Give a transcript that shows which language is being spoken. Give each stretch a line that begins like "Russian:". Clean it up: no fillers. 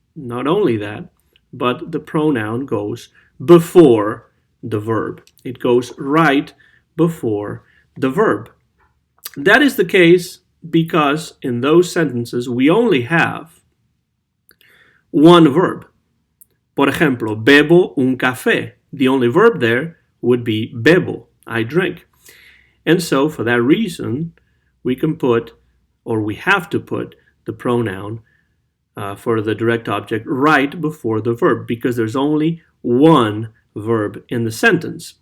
English: Not only that, but the pronoun goes before the verb. It goes right before the verb. That is the case because in those sentences we only have one verb.
Spanish: Por ejemplo, bebo un café.
English: The only verb there would be bebo, I drink. And so for that reason, we can put, or we have to put, the pronoun for the direct object right before the verb because there's only one verb in the sentence.